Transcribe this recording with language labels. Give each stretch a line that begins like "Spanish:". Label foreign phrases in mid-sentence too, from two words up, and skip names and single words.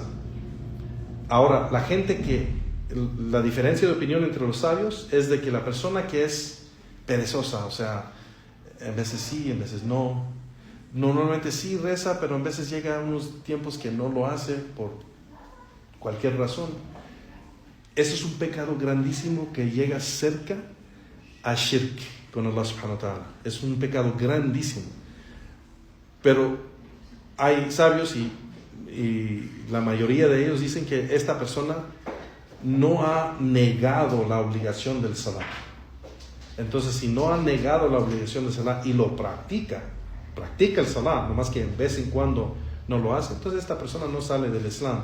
Spanish: Ahora, la diferencia de opinión entre los sabios es de que la persona que es perezosa, o sea, en veces sí, en veces no, normalmente sí reza, pero en veces llega a unos tiempos que no lo hace por cualquier razón. Eso es un pecado grandísimo que llega cerca a shirk con Allah
Arabic: سبحانه وتعالى.
Spanish: Es un pecado grandísimo. Pero hay sabios y la mayoría de ellos dicen que esta persona no ha negado la obligación del salah. Entonces, si no ha negado la obligación del salah y lo practica el salah, nomás que en vez en cuando no lo hace, entonces esta persona no sale del Islam.